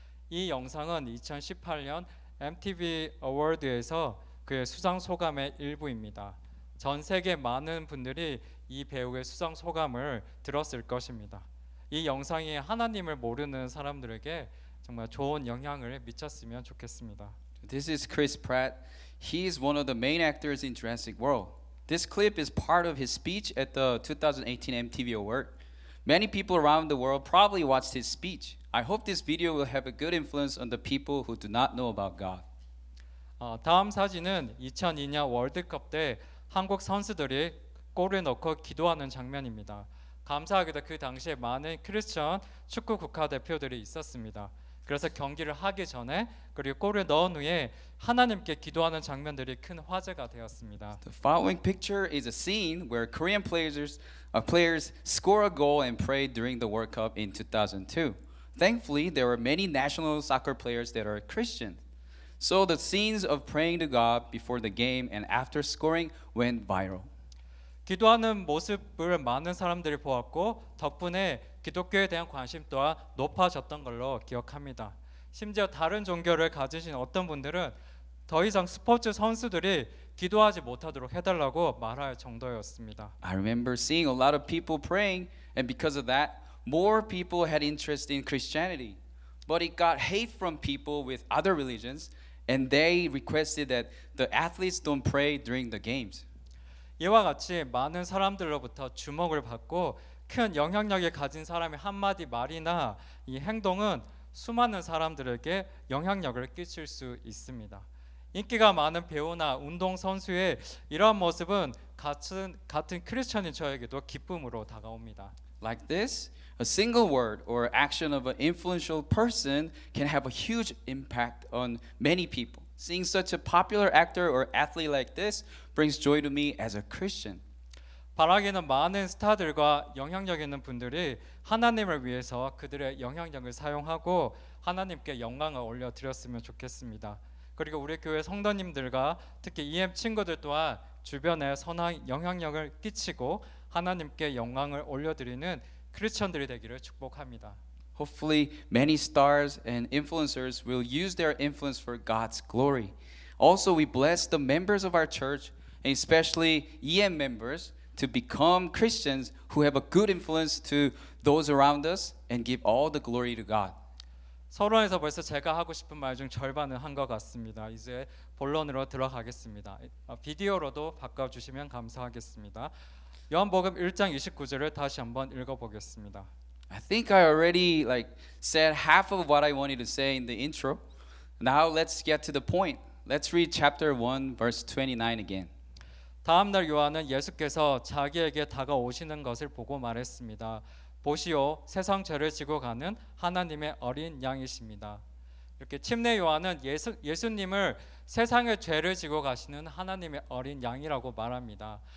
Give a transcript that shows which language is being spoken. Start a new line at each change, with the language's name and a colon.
Korean: 이 영상은 2018년 MTV 어워드에서 그의 수상 소감의 일부입니다. 전 세계 많은 분들이 이 배우의 수상 소감을 들었을 것입니다. 이 영상이 하나님을 모르는 사람들에게 정말 좋은 영향을 미쳤으면 좋겠습니다.
English: This is Chris Pratt. He is one of the main actors in Jurassic World. This clip is part of his speech at the 2018 MTV Award. Many people around the world probably watched his speech. I hope this video will have a good influence on the people who do not know about God.
Korean: 다음 사진은 2002년 월드컵 때 한국 선수들이 골을 넣고 기도하는 장면입니다. 감사하게도 그 당시에 많은 크리스천 축구 국가대표들이 있었습니다. 그래서 경기를 하기 전에 그리고 골을 넣은 후에 하나님께 기도하는 장면들이 큰 화제가 되었습니다.
English: The following picture is a scene where Korean players score a goal and pray during the World Cup in 2002. Thankfully, there were many national soccer players that are Christian. So the scenes of praying to God before the game and after scoring went viral.
Korean: 기도하는 모습을 많은 사람들이 보았고 덕분에 기독교에 대한 관심 또한 높아졌던 걸로 기억합니다. 심지어 다른 종교를 가지신 어떤 분들은 더 이상 스포츠 선수들이 기도하지 못하도록 해달라고 말할 정도였습니다.
English: I remember seeing a lot of people praying, and because of that, more people had interest in Christianity. But it got hate from people with other religions, and they requested that the athletes don't pray during the games.
Korean: 이와 같이 많은 사람들로부터 주목을 받고 큰 영향력을 가진 사람의 한마디 말이나 이 행동은 수많은 사람들에게 영향력을 끼칠 수 있습니다. 인기가 많은 배우나 운동선수의 이러한 모습은 같은 크리스천인 저에게도 기쁨으로 다가옵니다.
English: Like this, a single word or action of an influential person can have a huge impact on many people. Seeing such a popular actor or athlete like this brings joy to me as a Christian.
Korean: 바라기는 많은 스타들과 영향력 있는 분들이 하나님을 위해서 그들의 영향력을 사용하고 하나님께 영광을 올려드렸으면 좋겠습니다. 그리고 우리 교회 성도님들과 특히 EM 친구들 또한 주변에 선한 영향력을 끼치고 하나님께 영광을 올려드리는 크리스천들이 되기를 축복합니다.
English: Hopefully, many stars and influencers will use their influence for God's glory. Also, we bless the members of our church, and especially EM members, to become Christians who have a good influence to those around us and give all the glory to God.
Korean: 서론에서 벌써 제가 하고 싶은 말 중 절반은 한 것 같습니다. 이제 본론으로 들어가겠습니다. 비디오로도 바꿔주시면 감사하겠습니다. 요한복음 1장 29절을 다시 한번 읽어보겠습니다.
English: I think I already said half of what I wanted to say in the intro. Now let's get to the point. Let's read chapter 1 verse 29 again.
Korean: 다음 날 요한은 예수께서 자기에게 다가오시는 것을 보고 말했습니다. 보시오, 세상 죄를 지고 가는 하나님의 어린 양이십니다. 이렇게 침례 요한은 예수님을 세상의 죄를 지고 가시는 하나님의 어린 양이라고 말합니다.